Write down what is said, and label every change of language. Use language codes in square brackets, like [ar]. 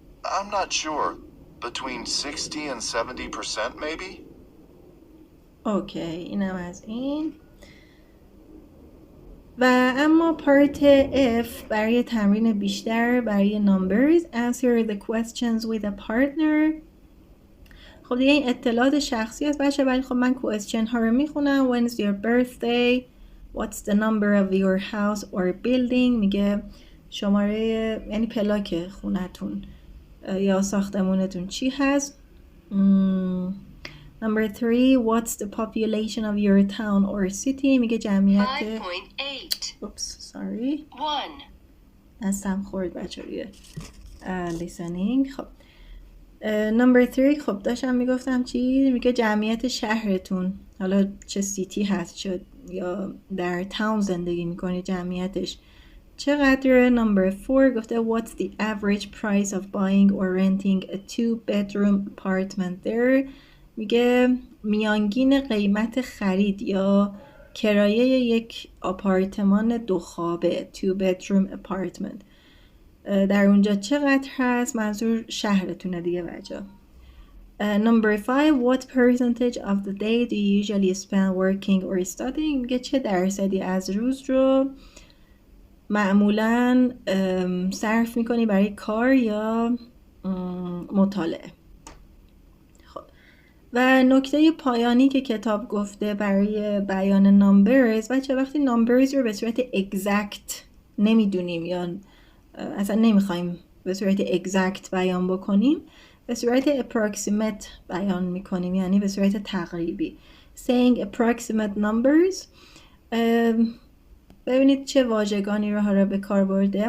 [en] I'm not sure. Between 60 and 70% maybe? [fa] اوکی، اینم از این. و اما پارت F برای تمرین بیشتر برای numbers [en] answer the questions with a partner. [fa] خب دیگه این اطلاعات شخصی است بچه، ولی خب من question ها رو میخونم. [en] When's your birthday? What's the number of your house or building? [fa] میگه شماره، یعنی پلاک خونتون یا ساختمونتون چی هست. [en] Number 3, what's the population of your town or city? [fa] میگه جمعیت [en] 5.8. Oops, sorry. 1. [fa] دستم خورد بچه روی listening. خب Number 3، خب داشتم میگفتم چی؟ میگه جمعیت شهرتون، حالا چه سیتی هست چه یا در تاون زندگی میکنی جمعیتش چقدره. [en] Number 4 گفته what's the average price of buying or renting a 2-bedroom apartment there. [fa] میگه میانگین قیمت خرید یا کرایه یک آپارتمان 2 خوابه 2-bedroom apartment در اونجا چقدر هست؟ منظور شهرتونه دیگه بچه. [en] Number 5, what percentage of the day do you usually spend working or studying? [fa] میگه چه درصدی از روز رو معمولاً صرف میکنی برای کار یا مطالعه. خب و نکته پایانی که کتاب گفته برای بیان نامبرز، بچه وقتی نامبرز رو به صورت exact نمیدونیم یا اصلا نمیخوایم به صورت exact بیان بکنیم، به صورت approximate بیان میکنیم، یعنی به صورت تقریبی. [en] saying approximate numbers. [fa] ببینید چه واژگانی رو ها به کار برده.